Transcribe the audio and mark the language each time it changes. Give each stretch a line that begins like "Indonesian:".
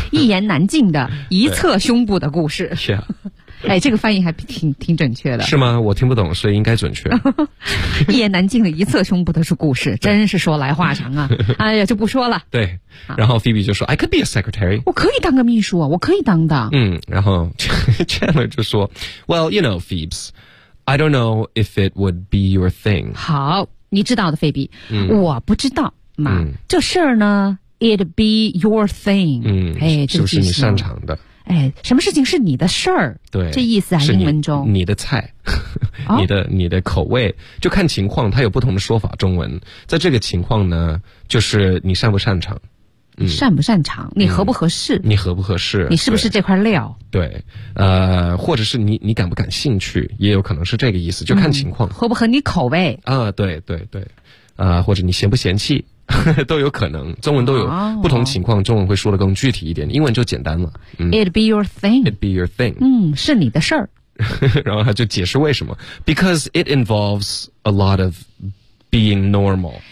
Chinese: 一言难尽的一侧胸部的故事是啊、哎，这个翻译还挺准确的，是吗，我听不懂，所以应该准确一言难尽的一侧胸部的是故事，真是说来话长啊，哎呀就不说了，对，然后 Phoebe 就说
English: I could be a secretary，
Chinese: 我可以当个秘书，我可以当的，然后
English: Chandler
Chinese: 就说
English: Well you know Phoebes I don't know if it would be your thing，
Chinese: 好，你知道的菲比、我不知道嘛、这事儿呢
English: It'd be your thing，
Chinese: 是不是你擅长的？哎，什么事情是你的事儿？对，这意思啊，英文中你的菜，你的口味，就看情况，它有不同的说法。中文在这个情况呢，就是你擅不擅长？擅不擅长？你合不合适？你合不合适？你是不是这块料？对，或者是你敢不感兴趣？也有可能是这个意思，就看情况，合不合你口味？啊，对对对，或者你嫌不嫌弃？都有可能，中文都有不同情况，中文会说得更具体一点，英文就简单了。
English: It'd be your thing. It'd be your thing.
Chinese: 是你的事儿。然后他就解释为什么。
English: Because it involves a lot of being normal.